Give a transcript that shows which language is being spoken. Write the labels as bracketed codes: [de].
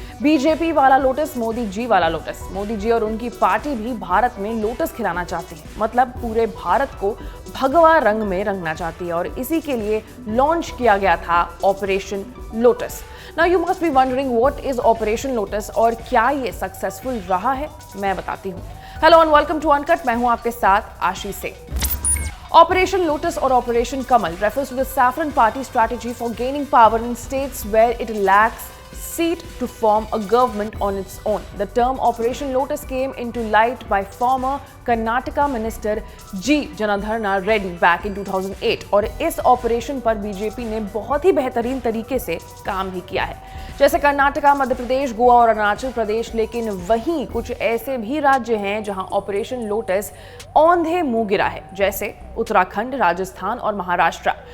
[hi] BJP वाला lotus, Modi ji वाला lotus. Modi ji और उनकी पार्टी भी भारत में लोटस खिलाना चाहती है, मतलब पूरे भारत को भगवा रंग में रंगना चाहती है और इसी के लिए लॉन्च किया गया था operation lotus. [en] now you must be wondering what is Operation Lotus [hi] और क्या ये सक्सेसफुल रहा है? मैं बताती हूँ। [en] Hello and welcome to Uncut. [hi] मैं हूँ आपके साथ आशीष से। [en] Operation Lotus or Operation Kamal refers to the Saffron Party strategy for gaining power in states where it lacks seat to form a government on its own. The term Operation Lotus came into light by former Karnataka Minister G. Janardhana Reddy back in 2008 [hi] और इस operation पर BJP ने बहुत ही बेहतरीन तरीके से काम भी किया है, जैसे कर्नाटका, मध्य प्रदेश, गोवा और अरुणाचल प्रदेश। लेकिन वहीं कुछ ऐसे भी राज्य हैं जहां ऑपरेशन लोटस औंधे मुंह गिरा है, जैसे उत्तराखंड, राजस्थान और महाराष्ट्र।